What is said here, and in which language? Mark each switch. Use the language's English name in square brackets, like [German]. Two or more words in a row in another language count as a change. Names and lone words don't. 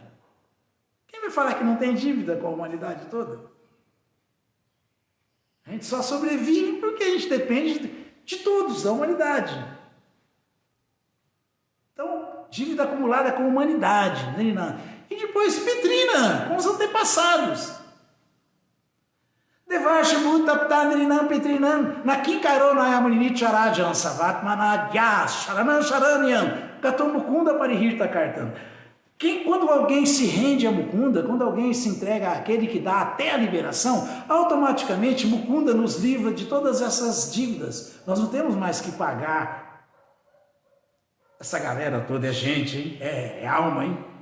[Portuguese] Quem vai falar que não tem dívida com a humanidade toda? A gente só sobrevive porque a gente depende de todos, da humanidade. Então, dívida acumulada com a humanidade. E depois, Petrina, com os antepassados. [Sanskrit] Devarshi Bhutapta Nirinam Petrinam Nakinkaro Nayamuni Charajan Savatmana Yas Sharanam Sharanyam Gatom Mukunda Parihirta Kartam. [Portuguese] Quando alguém se rende a Mukunda, quando alguém se entrega àquele que dá até a liberação, automaticamente Mukunda nos livra de todas essas dívidas. Nós não temos mais que pagar. Essa galera toda é gente, hein? É alma, hein?